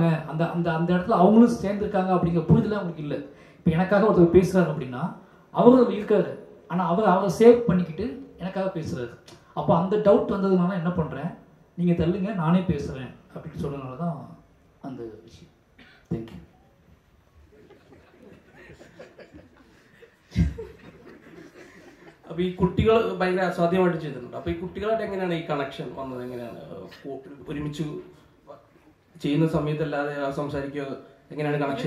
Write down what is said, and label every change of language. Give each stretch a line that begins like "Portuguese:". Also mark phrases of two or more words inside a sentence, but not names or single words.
Tamil: அந்த அந்த அந்த இடத்துல அவங்களும் சேர்ந்துருக்காங்க அப்படிங்கிற புரிதல் அவங்களுக்கு இல்லை. இப்போ எனக்காக ஒருத்தர் பேசுகிறாரு அப்படின்னா அவரும் இருக்காரு, ஆனால் அவரை சேவ் பண்ணிக்கிட்டு எனக்காக பேசுகிறாரு. அப்போ அந்த டவுட் வந்ததுனால என்ன பண்ணுறேன், நீங்கள் தள்ளுங்க நானே பேசுகிறேன் அப்படின்னு சொன்னதுனால தான் அந்த விஷயம். தேங்க்யூ.
Malayalam: അപ്പോൾ ഈ കുട്ടികൾ ഭയങ്കര അസാധ്യമായിട്ട് ചെയ്തിട്ടുണ്ട്. അപ്പോൾ ഈ കുട്ടികളായിട്ട് എങ്ങനെയാണ് ഈ കണക്ഷൻ വന്നത്? എങ്ങനെയാണ് ഒരുമിച്ച് ചെയ്യുന്ന സമയത്തല്ലാതെ സംസാരിക്കുക, എങ്ങനെയാണ് കണക്ഷൻ?